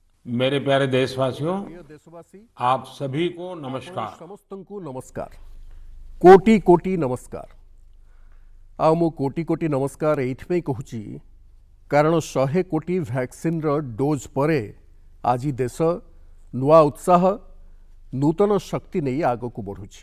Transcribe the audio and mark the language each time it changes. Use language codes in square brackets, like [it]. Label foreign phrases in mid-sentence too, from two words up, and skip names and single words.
[hi] मेरे प्यारे देशवासियों, [or] ପ୍ରିୟ ଦେଶବାସୀ [hi] आप सभी को [or] आपण [hi] नमस्कार। [or] ସମସ୍ତଙ୍କୁ ନମସ୍କାର। କୋଟି କୋଟି ନମସ୍କାର। ଆଉ ମୁଁ କୋଟି କୋଟି ନମସ୍କାର ଏଇଥିପାଇଁ କହୁଛି କାରଣ 100 କୋଟି [en] vaccine dose [or] ପରେ ଆଜି ଦେଶ ନୂଆ ଉତ୍ସାହ ନୂତନ ଶକ୍ତି ନେଇ ଆଗକୁ ବଢ଼ୁଛି।